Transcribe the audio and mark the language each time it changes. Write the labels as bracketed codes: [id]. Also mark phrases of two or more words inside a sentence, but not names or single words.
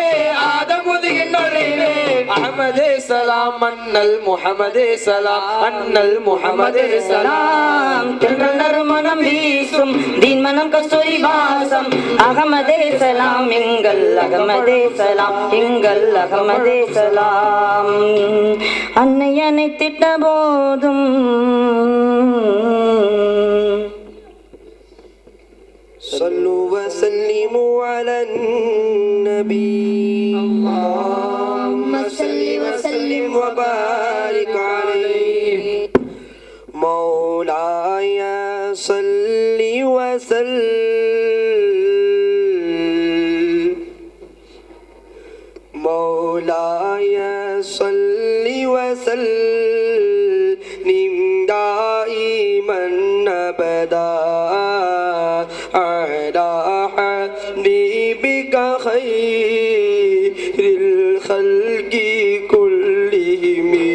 [ta] ஆதம் முதுகின் ஒளிவே அஹ்மதே சலாம் அன்னல் முஹம்மதே சலாம் அன்னல் முஹம்மதே சலாம் தென்றல் நறுமணம் வீசும் தீன் மனம் கஸ்தூரி வாசம் அகமதே சலாம் எங்கள் அகமதே சலாம் எங்கள் அகமதே சலாம் அன்னை அணைத்திட்ட போதும் [ar] صلوا وسلموا على النبي اللهم صل وسلم وبارك عليه مولاي صل وسلم مولاي صل وسلم دائما ابدا على حبيبك خير الخلق كلهم